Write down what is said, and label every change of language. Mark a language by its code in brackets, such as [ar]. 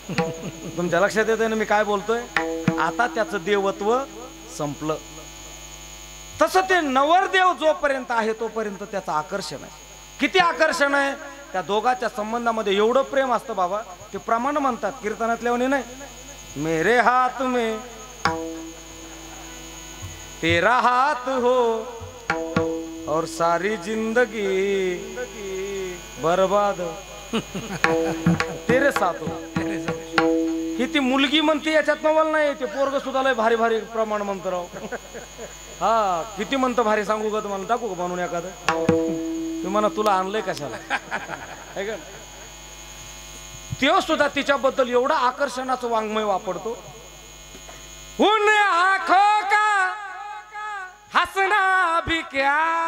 [mr] तुमच्या लक्षात येतंय ना मी काय बोलतोय? आता त्याचं देवत्व संपलं. तसं ते नवरदेव जोपर्यंत आहे तोपर्यंत त्याचं आकर्षण आहे. किती आकर्षण आहे? त्या दोघांच्या संबंधामध्ये एवढं प्रेम असतं बाबा. ते प्रमाण म्हणतात कीर्तनातल्यावणी नाही. [hi] मेरे हाथ में तेरा हाथ हो और सारी जिंदगी बर्बाद तेरे साथ हो. [mr] ही ती मुलगी म्हणते याच्यात नवल नाही. ते पोरग सुद्धा लय भारी भारी प्रमाण म्हणतो राव. हा किती म्हणतं भारी सांगू का तुम्हाला? टाकू का म्हणून एखादं? तू म्हणा तुला आणलंय कशाला है का? त्यो सुद्धा तिच्याबद्दल एवढा आकर्षणाचं वाङ्मय वापरतो. [hi] उन आँखों का हंसना भी क्या,